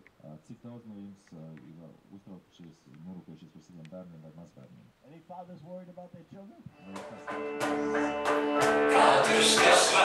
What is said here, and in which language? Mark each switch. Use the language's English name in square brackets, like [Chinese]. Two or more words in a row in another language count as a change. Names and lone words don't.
[Latvian] Cik daudz no jums ir uztraukušies, norūpējušies par saviem bērniem vai mazbērniem? [English] Any fathers worried about their children? [Latvian] Katrs, kas